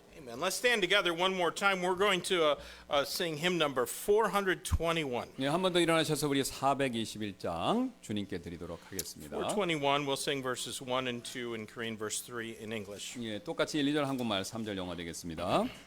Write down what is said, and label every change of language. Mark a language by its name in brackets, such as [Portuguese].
[English] And let's stand together one more time. We're going to sing hymn number 421. [Korean] 예, 한 번 더 일어나셔서 우리 421장 주님께 드리도록 하겠습니다. [English] 421, we'll sing verses 1 and 2 in Korean, verse 3 in English. [Korean] 예, 똑같이 1, 2절 한국말, 3절 영어 되겠습니다.